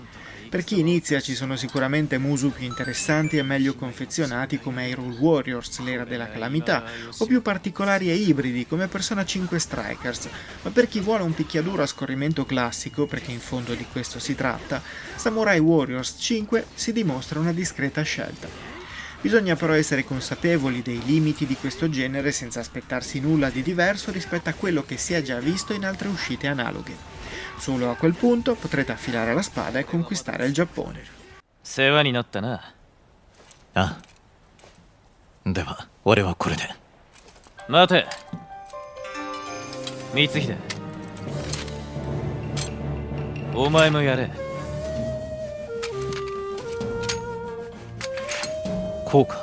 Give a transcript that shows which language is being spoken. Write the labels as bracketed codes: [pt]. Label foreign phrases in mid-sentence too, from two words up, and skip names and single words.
[it] Per chi inizia ci sono sicuramente musu più interessanti e meglio confezionati come Hyrule Warriors, l'era della calamità, o più particolari e ibridi come Persona 5 Strikers, ma per chi vuole un picchiaduro a scorrimento classico, perché in fondo di questo si tratta, Samurai Warriors 5 si dimostra una discreta scelta. Bisogna però essere consapevoli dei limiti di questo genere senza aspettarsi nulla di diverso rispetto a quello che si è già visto in altre uscite analoghe. Solo a quel punto potrete affilare la spada e conquistare il Giappone. [ja] 世話になったな。ああ。では俺はこれで。待て光秀、お前もやれ。こうか。